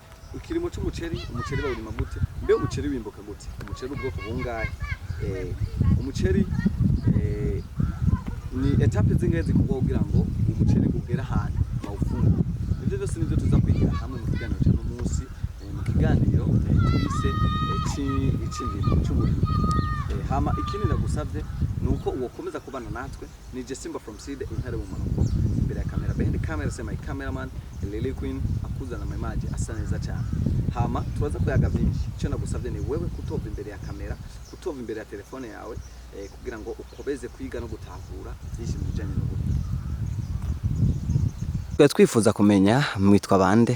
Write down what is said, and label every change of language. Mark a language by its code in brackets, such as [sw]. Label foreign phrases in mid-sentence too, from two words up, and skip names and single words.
[rn] Ukirimo cy'umuceri bawurima gute, mbe umuceri wimbuka gute, umuceri ubwoko bungahe, umuceri ni etape zingahe kugira ngo umuceri ugere ahantu bawufungura. Ivyo byose nivyo tuza kwigira hamwe mu kiganiro cy'uno munsi, mu kiganiro twise icindimo cy'uburimyi. Hama ikindi ndagusavye nuko uwokomeza kubana natwe ni Simba from Seed intare mu manuko imbere ya kamera, [en] behind camera [rn] sema cameraman Lily Queen akuzana amaji asa neza cyane. Hama turaza kuyaga byinshi, cyo ndagusavye ni wewe kutova imbere ya kamera, kutova imbere ya telefone yawe kugira ngo ukobeze kwiga no gutahura byinshi mu bijanye n'uburimyi. Twifuza kumenya mwitwa bande?